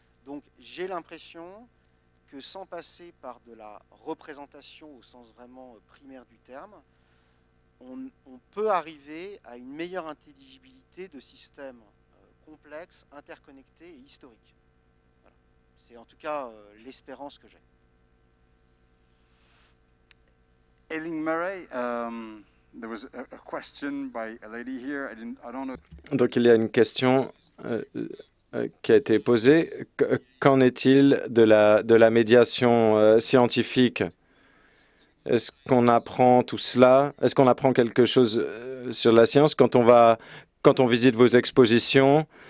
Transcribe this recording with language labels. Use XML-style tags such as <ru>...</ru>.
<fr>Donc j'ai l'impression que sans passer par de la représentation au sens vraiment primaire du terme, on peut arriver à une meilleure intelligibilité de systèmes complexes, interconnectés et historiques. Voilà. C'est en tout cas l'espérance que j'ai.</fr> <en>Ailing Murray, there was a question by a lady here. I don't know.</en> <fr>Donc il y a une question qui a été posée. Qu'en est-il de la médiation scientifique? Est-ce qu'on apprend tout cela? Est-ce qu'on apprend quelque chose sur la science quand on visite vos expositions?</fr>